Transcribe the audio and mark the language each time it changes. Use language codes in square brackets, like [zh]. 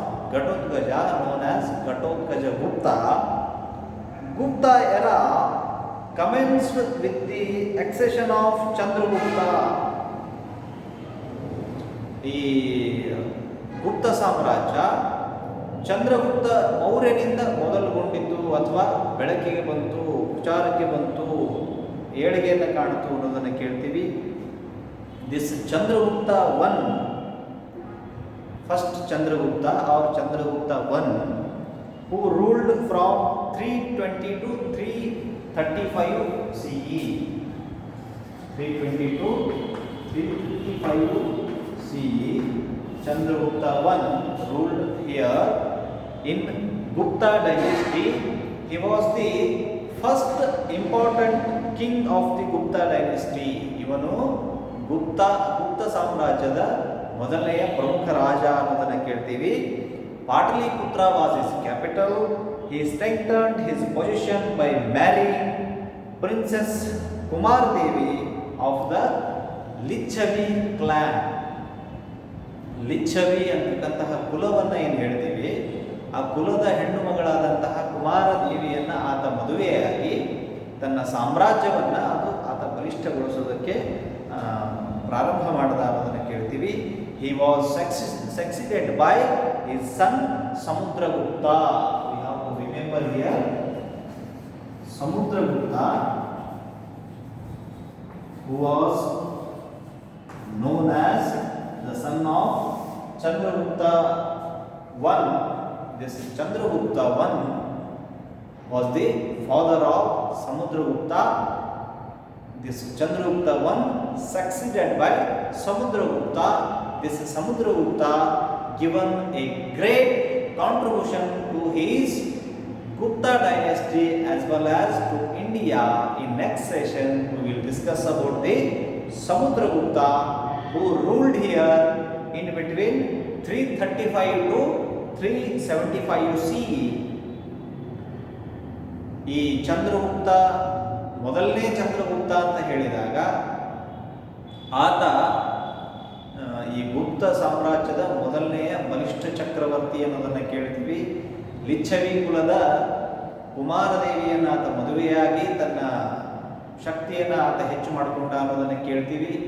[en] Known as Ghatotkacha Gupta. Gupta era commenced with the accession of Chandragupta. [kn] ಈ ಗುಪ್ತ ಸಾಮ್ರಾಜ್ಯ ಚಂದ್ರಗುಪ್ತ ಮೌರ್ಯನಿಂದ ಮೊದಲುಗೊಂಡಿತು ಅಥವಾ ಬೆಳಕಿಗೆ ಬಂತು, ಪ್ರಚಾರಕ್ಕೆ ಬಂತು, ಏಳಿಗೆಯನ್ನು ಕಾಣಿತು ಅನ್ನೋದನ್ನು ಕೇಳ್ತೀವಿ. [en] This Chandragupta one, first Chandragupta or Chandragupta I, who ruled from 320 to 335 CE. 320 to 355 CE. Chandragupta I ruled here in Gupta dynasty. He was the first important king of the Gupta dynasty. [kn] ಇವನು ಗುಪ್ತ ಸಾಮ್ರಾಜ್ಯದ ಮೊದಲನೆಯ ಪ್ರಮುಖ ರಾಜ ಅನ್ನೋದನ್ನು ಕೇಳ್ತೀವಿ. [en] Pataliputra was his capital. He strengthened his position by marrying Princess Kumar Devi of the Lichavi clan. [kn] Lichchhavi ಅಂತಕ್ಕಂತಹ ಕುಲವನ್ನು ಏನು ಹೇಳ್ತೀವಿ, ಆ ಕುಲದ ಹೆಣ್ಣು ಮಗಳಾದಂತಹ ಕುಮಾರದೇವಿಯನ್ನು ಆತ ಮದುವೆಯಾಗಿ ತನ್ನ ಸಾಮ್ರಾಜ್ಯವನ್ನು ಆತ ಬಲಿಷ್ಠಗೊಳಿಸೋದಕ್ಕೆ ಪ್ರಾರಂಭ ಮಾಡಿದ ಅನ್ನೋದನ್ನು ಕೇಳ್ತೀವಿ. [en] He was succeeded by his son Samudragupta. We have to remember here Samudragupta, who was known as the son of Chandragupta I. This Chandragupta I was the father of Samudragupta. This Chandragupta I succeeded by Samudragupta. This Samudragupta given a great contribution to his Gupta dynasty as well as to India. In next session we will discuss about the Samudragupta who ruled here in between 335 to 375 CE. [kn] ಈ ಚಂದ್ರಗುಪ್ತ ಮೊದಲನೇ ಚಂದ್ರಗುಪ್ತ ಅಂತ ಹೇಳಿದಾಗ ಆತ ಈ ಗುಪ್ತ ಸಾಮ್ರಾಜ್ಯದ ಮೊದಲನೆಯ ಬಲಿಷ್ಠ ಚಕ್ರವರ್ತಿ ಅನ್ನೋದನ್ನು ಕೇಳ್ತೀವಿ. ಲಿಚ್ಛವಿ ಕುಲದ ಕುಮಾರದೇವಿಯನ್ನು ಆತ ಮದುವೆಯಾಗಿ ತನ್ನ ಶಕ್ತಿಯನ್ನು ಆತ ಹೆಚ್ಚು ಮಾಡಿಕೊಂಡ ಅನ್ನೋದನ್ನು ಕೇಳ್ತೀವಿ.